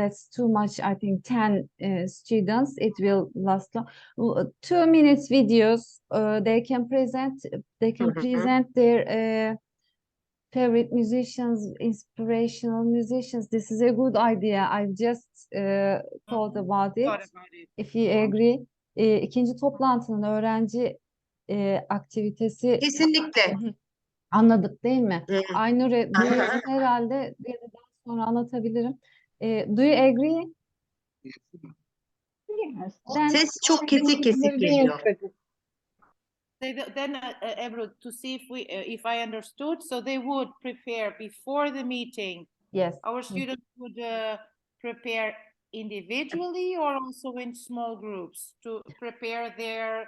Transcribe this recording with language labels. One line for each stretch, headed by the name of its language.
English: That's too much. I think 10 students. It will last long. 2 minutes videos. They can present. They can present their favorite musicians, inspirational musicians. This is a good idea. I've just thought about it. Thought about it. If you agree.
Turkish: İkinci toplantının öğrenci aktivitesi kesinlikle. anladık değil mi? Evet. Aynur'u duyuyorsun herhalde. Bir de daha sonra anlatabilirim.
English: Do you agree? Yes. Then
Turkish: Ses çok kesik kesik geliyor.
English: Then Ebru, to see if I understood, so they would prepare before the meeting. yes. Our students would prepare individually or also in small groups to prepare their